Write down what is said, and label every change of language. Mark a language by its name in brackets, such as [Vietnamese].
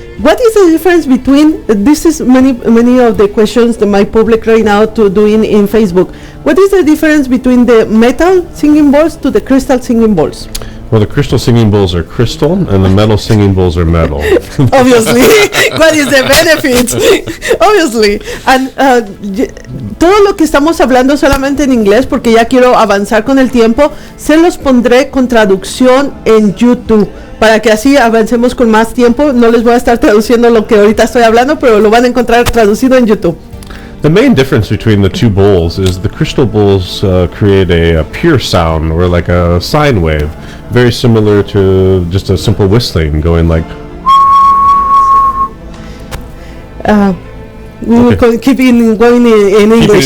[English] What is the difference between this is many of the questions that my public right now to doing in Facebook. What is the difference between the metal singing bowls to the crystal singing bowls? Well, the crystal singing bowls are crystal, and the metal singing bowls are metal. Obviously. What is the benefit? Obviously. And [Spanish] todo lo que estamos hablando solamente en inglés, porque ya quiero avanzar con el tiempo, se los pondré con traducción en YouTube, para que así avancemos con más tiempo. No les voy a estar traduciendo lo que ahorita estoy hablando, pero lo van a encontrar traducido en YouTube. [English] The main difference between the two bowls is the crystal bowls create a pure sound, or like a sine wave, very similar to just a simple whistling, going like. We will keep going in English.